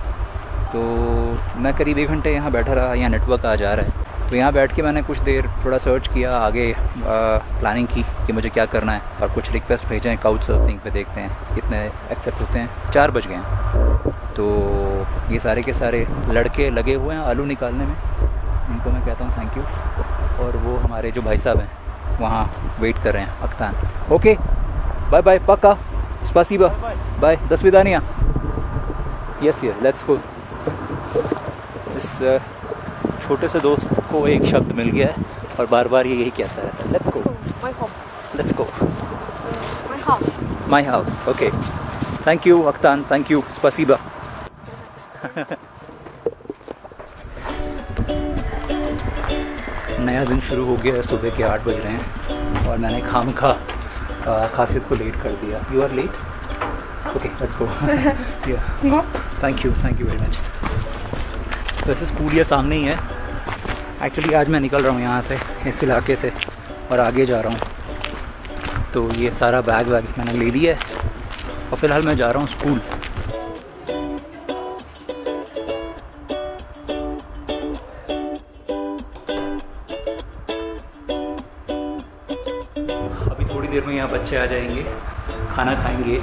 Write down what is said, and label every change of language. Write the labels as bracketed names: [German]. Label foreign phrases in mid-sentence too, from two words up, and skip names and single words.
[Hindi] तो मैं करीब 1 घंटे यहाँ बैठा रहा, यहाँ नेटवर्क आ जा रहा है, तो यहाँ बैठ के मैंने कुछ देर थोड़ा सर्च किया, आगे प्लानिंग की कि मुझे क्या करना है, और कुछ रिक्वेस्ट भेजे हैं [English] couch surfing [Hindi] पे, देखते हैं कितने एक्सेप्ट होते हैं। 4 बज गए हैं, तो ये सारे के सारे लड़के लगे हुए हैं आलू निकालने में, इनको मैं कहता हूँ [English] thank you. [Hindi] और वो हमारे जो भाई साहब हैं वहाँ वेट कर रहे हैं, अख्तान। [English] OK bye bye, पक्का, स्पासीबा, बाय, [Russian] до свидания। [English] Yes yes, let's go. [Hindi] इस छोटे से दोस्त को एक शब्द मिल गया है और बार बार ये यही कहता रहता है, [English] let's go, My home. let's go, My house. My house. OK, thank you Akhtan, thank you, [Russian] स्पासीबा। [Hindi] नया दिन शुरू हो गया है, सुबह के 8 बज रहे हैं और मैंने खामखा खासियत को लेट कर दिया। [English] You are late, OK let's go. Go. Thank you very much. [Hindi] वैसे स्कूल ये सामने ही है। एक्चुअली आज मैं निकल रहा हूँ यहाँ से, इस इलाके से, और आगे जा रहा हूँ। तो ये सारा बैग मैंने ले लिया है और फ़िलहाल मैं जा रहा हूँ स्कूल। अभी थोड़ी देर में यहाँ बच्चे आ जाएंगे, खाना खाएंगे।